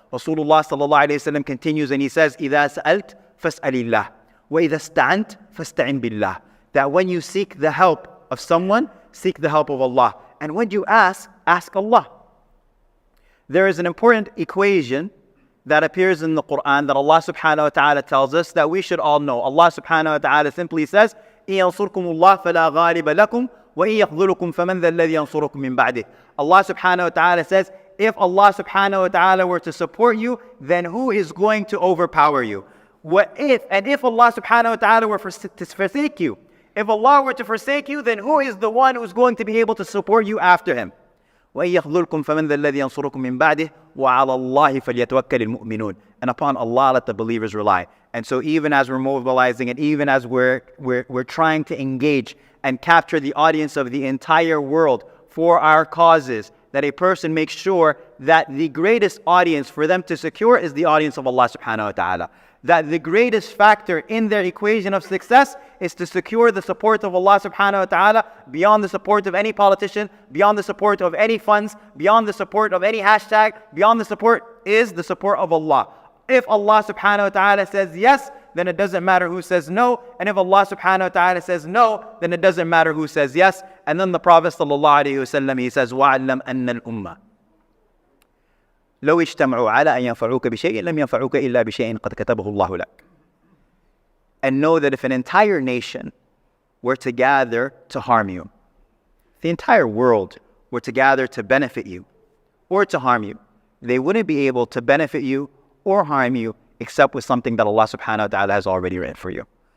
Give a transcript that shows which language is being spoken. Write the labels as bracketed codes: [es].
[en] Rasulullah sallallahu alayhi wa sallam continues and he says, [ar] إِذَا سَأَلْتَ فَاسْأَلِ اللَّهِ وَإِذَا اسْتَعَنْتَ فَاسْتَعِنْ بِاللَّهِ. [en] That when you seek the help of someone, seek the help of Allah. And when you ask Allah. There is an important equation that appears in the Qur'an that Allah subhanahu wa ta'ala tells us that we should all know. Allah subhanahu wa ta'ala simply says, [ar] إِن يَنصُرْكُمُ اللَّهُ فَلَا غَالِبَ لَكُمْ وَإِن يَخْذُلُكُمْ فَمَنْ ذَا الَّذِي يَنصُرُكُمْ مِنْ بَعْدِهِ. [en] Allah subhanahu wa ta'ala says, if Allah subhanahu wa ta'ala were to support you, then who is going to overpower you? If Allah subhanahu wa ta'ala were to forsake you, if Allah were to forsake you, then who is the one who is going to be able to support you after Him? [ar] وَإِن يَخْذُلْكُمْ فَمَنْ ذَا الَّذِي يَنصُرُكُمْ مِنْ بَعْدِهِ وَعَلَى اللَّهِ فَلْيَتَوَكَّلِ الْمُؤْمِنُونَ. [en] And upon Allah let the believers rely. And so even as we're mobilizing and even as we're trying to engage and capture the audience of the entire world for our causes, that a person makes sure that the greatest audience for them to secure is the audience of Allah subhanahu wa ta'ala. That the greatest factor in their equation of success is to secure the support of Allah subhanahu wa ta'ala beyond the support of any politician, beyond the support of any funds, beyond the support of any hashtag, beyond the support is the support of Allah. If Allah subhanahu wa ta'ala says yes, then it doesn't matter who says no. And if Allah subhanahu wa ta'ala says no, then it doesn't matter who says yes. And then the Prophet sallallahu alayhi wa sallam, he says, [ar] وَعَلَّمْ أَنَّ الْأُمَّةِ لو اجتمعوا على أن ينفعوك بشيء لم ينفعوك إلا بشيء قد كتبه الله لك. [en] And know that if an entire nation were to gather to harm you, the entire world were to gather to benefit you or to harm you, they wouldn't be able to benefit you or harm you except with something that Allah subhanahu wa ta'ala has already written for you.